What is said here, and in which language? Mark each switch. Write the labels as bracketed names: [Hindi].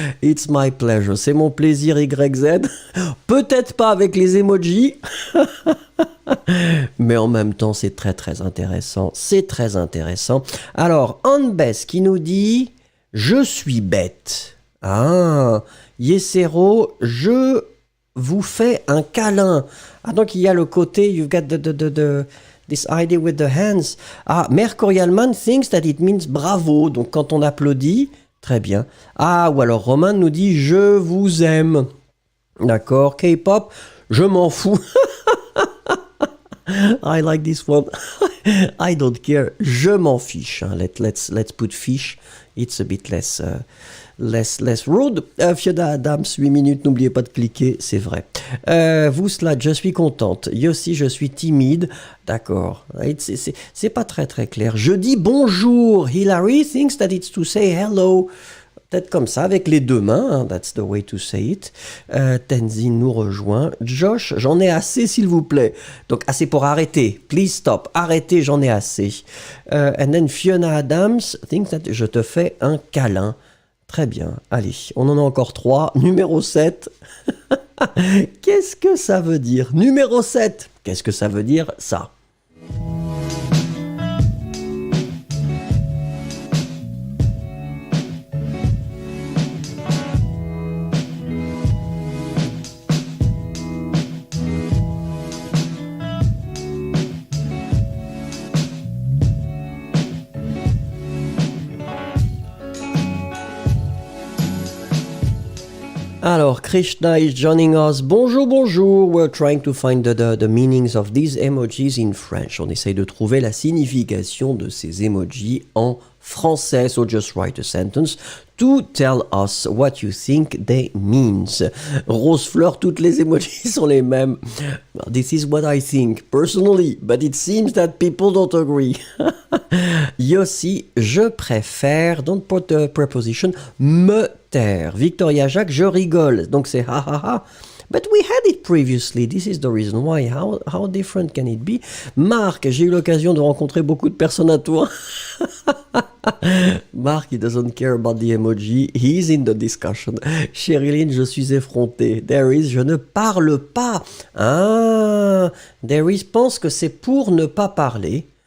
[English] It's my pleasure, [French] c'est mon plaisir YZ. Peut-être pas avec les emojis, mais en même temps c'est très très intéressant, c'est très intéressant. Alors, Anbes qui nous dit « Je suis bête ». Ah, Yesero, je vous fais un câlin. Ah, donc il y a le côté, [English] you've got this idea with the hands. Ah, Mercurialman thinks that it means bravo. [French] Donc quand on applaudit, très bien. Ah, ou alors Roman nous dit je vous aime. D'accord. K-pop, je m'en fous. [English] I like this one. I don't care. [French] Je m'en fiche. [English] Let's put fiche. It's a bit less rude. [French] Fiona Adams, 8 minutes, n'oubliez pas de cliquer, c'est vrai. Vouslat, je suis contente. Yossi, je suis timide. D'accord. C'est pas très très clair. Je dis bonjour. [English] Hilary thinks that it's to say hello. [French] Peut-être comme ça, avec les deux mains. [English] Hein, that's the way to say it. [French] Tenzin nous rejoint. Josh, j'en ai assez, s'il vous plaît. Donc, assez pour arrêter. [English] Please stop. [French] Arrêtez, j'en ai assez. [English] And then Fiona Adams thinks that [French] je te fais un câlin. Très bien. Allez, on en a encore 3. Numéro 7. Qu'est-ce que ça veut dire? Numéro 7. Qu'est-ce que ça veut dire, ça? [English] Alors, Krishna is joining us. [French] Bonjour, bonjour. [English] We're trying to find the meanings of these emojis in French. [French] On essaye de trouver la signification de ces emojis en français. [English] So just write a sentence to tell us what you think they means. [French] Rose fleur, toutes les emojis sont les mêmes. [English] Well, this is what I think personally, but it seems that people don't agree. [French] Yossi, je préfère, [English] don't put the preposition, [French] me taire. Victoria Jacques, je rigole. Donc c'est ha ha ha. [English] But we had it previously. This is the reason why. How different can it be? [French] Marc, j'ai eu l'occasion de rencontrer beaucoup de personnes à toi. [English] Marc, he doesn't care about the emoji. He's in the discussion. [French] Sherilyn, je suis effrontée. [English] There is, [French] je ne parle pas. Ah, [English] there is [French] pense que c'est pour ne pas parler.